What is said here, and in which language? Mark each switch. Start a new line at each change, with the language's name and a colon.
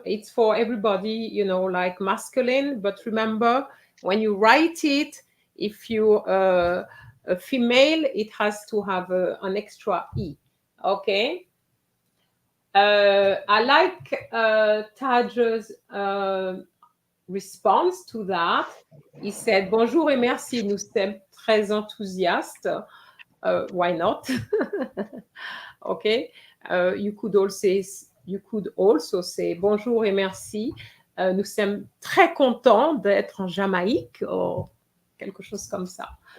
English: It's for everybody, like masculine. But remember, when you write it, if you're a female, it has to have an extra E. Okay? I like Taj's response to that. He said,
French: Bonjour et merci, nous sommes très enthousiastes.
English: Why not? Okay. You could also say
French: Bonjour et merci. Nous sommes très contents d'être en Jamaïque ou quelque chose comme ça.